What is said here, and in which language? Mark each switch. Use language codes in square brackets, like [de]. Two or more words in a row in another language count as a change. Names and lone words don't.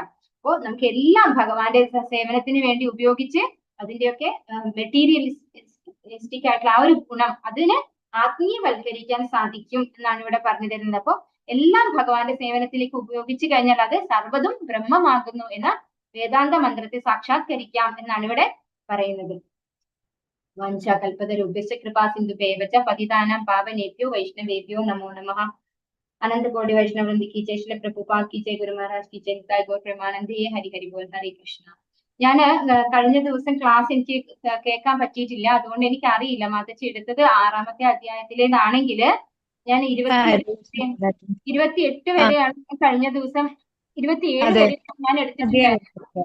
[ml] അപ്പോൾ നമുക്ക് എല്ലാം ഭഗവാന്റെ സേവനത്തിന് വേണ്ടി ഉപയോഗിച്ച് അതിന്റെയൊക്കെ മെറ്റീരിയലിസ്റ്റിക് ആയിട്ടുള്ള ആ ഒരു ഗുണം അതിനെ ആത്മീയവൽക്കരിക്കാൻ സാധിക്കും എന്നാണ് ഇവിടെ പറഞ്ഞു തരുന്നത്. അപ്പൊ എല്ലാം ഭഗവാന്റെ സേവനത്തിലേക്ക് ഉപയോഗിച്ചു കഴിഞ്ഞാൽ അത് സർവ്വതും ബ്രഹ്മമാകുന്നു എന്ന വേദാന്ത മന്ത്രത്തെ സാക്ഷാത്കരിക്കാം എന്നാണ് ഇവിടെ പറയുന്നത്. [sa] वाञ्छाकल्पतरुभ्यश्च कृपा सिन्धुभ्य एव च पतितानां पावनेभ्यो वैष्णवेभ्यो नमो नमः. [hi] अनंत कोटि वैष्णववृंद की जय, श्रील प्रभुपाद की जय, गुरु महाराज की जय, निताई गौर प्रेमानंदे, हरि हरि बोल, हरे कृष्ण. [ml] ഞാൻ കഴിഞ്ഞ ദിവസം ക്ലാസ് എനിക്ക് കേൾക്കാൻ പറ്റിയിട്ടില്ല, അതുകൊണ്ട് എനിക്ക് അറിയില്ല മാതച്ചി എടുത്തത് 6ാമത്തെ അധ്യായത്തിലേതാണെങ്കിൽ ഞാൻ 28 വരെയാണ് കഴിഞ്ഞ ദിവസം, 27 വരെ ഞാൻ എടുത്തിട്ടുണ്ടായിരുന്നു.